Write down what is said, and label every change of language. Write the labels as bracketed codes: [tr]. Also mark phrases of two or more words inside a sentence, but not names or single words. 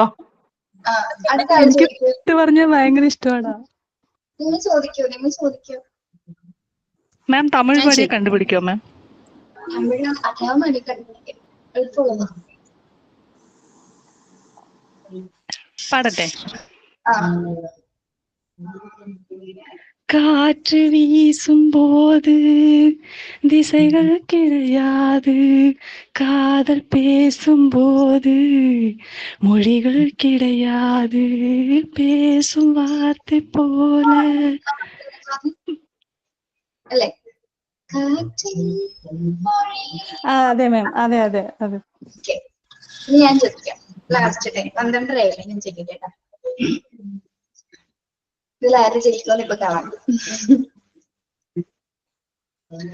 [ml] എനിക്ക് പറഞ്ഞ ഭയങ്കര ഇഷ്ടമാണ്. നിങ്ങൾ ചോദിക്കോ. മാം തമിഴ് പാടിയെ കണ്ടുപിടിക്കോ മാം? തമിഴ് അഥവാ മതി കണ്ടുപിടിക്കാം. എളുപ്പമുള്ളതാ. പാടട്ടെ. [ta] காற்று வீசும்போது திசைகள் கிடையாது காதல் பேசும்போது மொழிகள் கிடையாது பேசும் வார்த்தை போல. [ml] അല്ലേ? അതെ മാം, അതെ. ഇനി ഞാൻ ചോദിക്കാം. ലാസ്റ്റ് ടൈം 12 ഞാൻ ചോദിക്കട്ടെ. ഇതിലാരും ജയിക്കണമെന്ന് ഇപ്പൊ കാണാം.